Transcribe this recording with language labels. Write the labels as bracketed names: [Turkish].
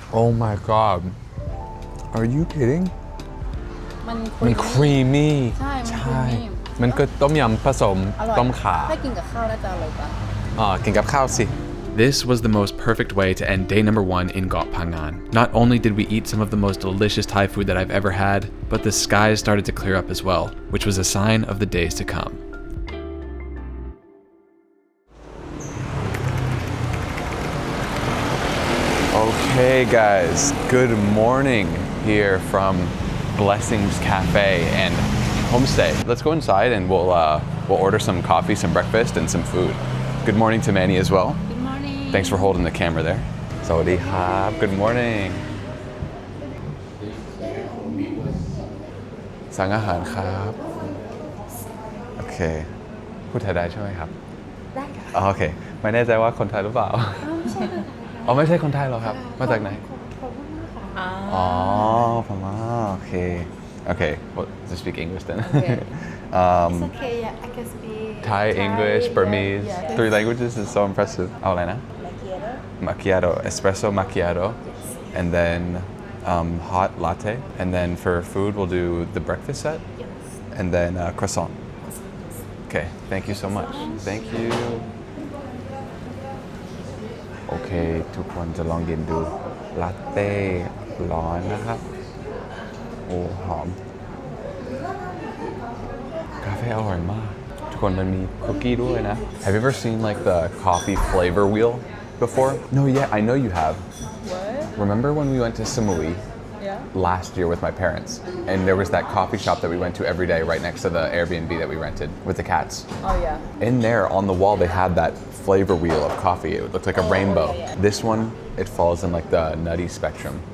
[English] Oh my god Are you kidding [Thai] มัน มันครีมมี่ ใช่มัน creamy มันก็ต้มยำผสม อร่อย ต้มข่า ถ้ากินกับข้าวน่าจะอร่อยกว่า กินกับข้าวสิ [English] This was the most perfect way to end day number 1 in Ko Phangan. Not only did we eat some of the most delicious Thai food that I've ever had, but the skies started to clear up as well, which was a sign of the days to come. Okay guys, good morning here from Blessings Cafe and Homestay. Let's go inside and we'll order some coffee, some breakfast, and some food. Good morning to Manny as well. Good morning Thanks for holding the camera there. Sawadee khap. Good morning. [Thai] สั่งอาหารครับ โอเค พูดไทยได้ใช่ไหมครับ ได้ค่ะโอเค ไม่แน่ใจว่าคนไทยหรือเปล่า อ๋อไม่ใช่คนไทยหรอครับ มาจากไหน อ๋อพม่าโอเค [English] Okay, well, let's speak English then. Okay. It's okay, yeah, I can speak Thai, English, Burmese, yeah. 3 languages is so impressive. [Thai] เอาอะไรนะ [English] Macchiato, espresso macchiato, and then hot latte, and then for food we'll do the breakfast set, and then croissant. Okay, thank you so much. Thank you. [Thai] โอเคทุกคนจะลองกินดูลาเต้ร้อนนะครับโอ้หอมกาแฟอร่อยมากทุกคนมันมีคุกกี้ด้วยนะ [English] Have you ever seen like the coffee flavor wheel before? No, yeah, I know you have. What? Remember when we went to Samui Yeah. last year with my parents, and there was that coffee shop that we went to every day right next to the Airbnb that we rented with the cats. Oh yeah. In there on the wall they had that flavor wheel of coffee. It looked like a rainbow. yeah, yeah. This one, it falls in like the nutty spectrum.